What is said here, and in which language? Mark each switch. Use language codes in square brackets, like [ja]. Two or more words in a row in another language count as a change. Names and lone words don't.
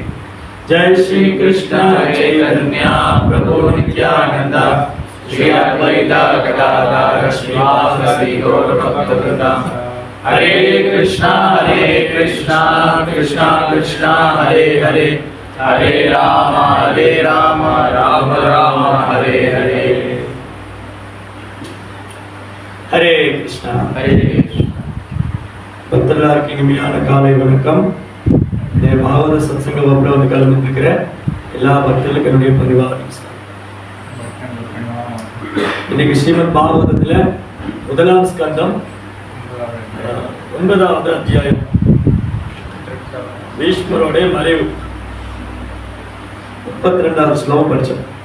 [sa] Jai Shri Krishna Chaitanya Prabhu Nityananda Shri Advaita Gadadhara Srivasadi Gaura Bhakta. Hare Krishna Krishna Krishna Hare Hare, Hare Rama Rama Rama Hare Hare. Hare Krishna. [ta] பக்தர்களுக்கு இனிமையான காலை வணக்கம். இந்த பாகவத சத்சங்க வகுப்புல வந்து கலந்துருக்கிற எல்லா பக்தர்களுக்கும் என்னுடைய பரிவார இன்னைக்கு ஸ்ரீமத் பாகவதத்துல முதலாம் ஸ்கந்தம் 9வது அத்தியாயம் பீஷ்மருடைய மறைவு 32வது ஸ்லோகம் படிச்சோம்.